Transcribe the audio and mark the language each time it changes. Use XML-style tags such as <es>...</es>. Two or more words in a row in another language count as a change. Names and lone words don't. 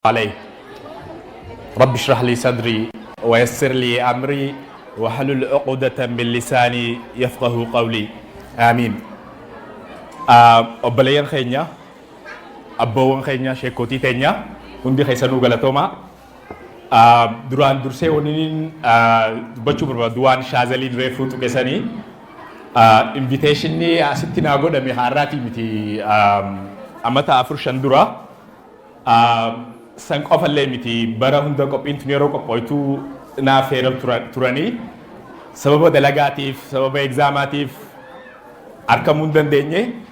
<ar>عليه رب اشرح لي صدري ويسر لي أمري واحلل عقدة من لساني يفقه قولي آمين.</ar> <om>Obboleeyyan keenya abboowwan keenya sheekotii teenya hundi keessanuu galatooma. Duraan dursee waniin dubbachuu barbaadu waan shaazaliin reefuu tuqesanii inviteeshinii asitti naa godhame har'aati miti amata 4-5 dura san qofallee miti bara hunda qophiin tun yeroo qophooytu naa feeram turanii sababa dalagaatiif sababa egzaamaatiif argamuu hin dandeenye</om>